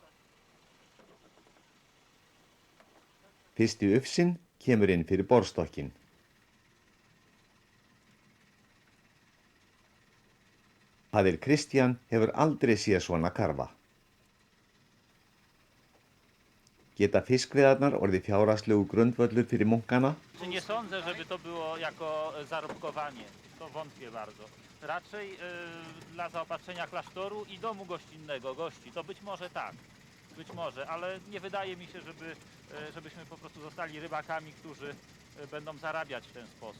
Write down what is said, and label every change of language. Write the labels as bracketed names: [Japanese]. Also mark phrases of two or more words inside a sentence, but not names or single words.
[Icelandic] Fyrsti ufsinn kemur inn fyrir borðstokkinn. Faðir Kristján hefur aldrei séð svona karfa. Geta fiskveiðarnar orðið fjárhagslegu grundvöllur fyrir munkana? [Polish] Nie sądzę, żeby to było jako zarobkowanie. To wątpię bardzo. Raczej dla zaopatrzenia klasztoru i domu gościnnego, gości. To być może tak. Być może, ale nie wydaje mi się, żebyśmy po prostu zostali rybakami, którzy będą zarabiać w ten sposób.